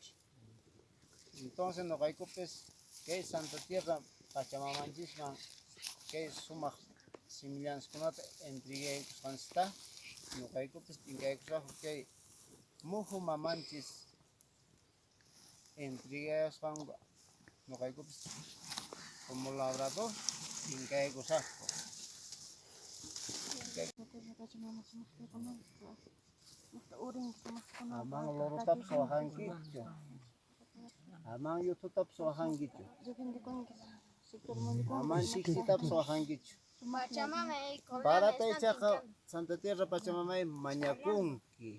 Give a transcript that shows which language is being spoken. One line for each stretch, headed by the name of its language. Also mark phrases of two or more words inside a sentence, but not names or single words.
Quechua: Entonces noqaykupis kay Santa Tierra Pachamamanchikman kay sumaq simillanskunata entregaykusqanchikta noqaykupis tinkaykusaqku kay muhu mamanchis entregayusqanku noqaykupis
Spanish: como labrador
Quechua: tinkaykusaqku. Amang lorotap sohankichu. Amang yututap sohankichu. Amang siksitap sohankichu. Pachamama Para taychaqa Santa Tierra Pachamamay mañakunki.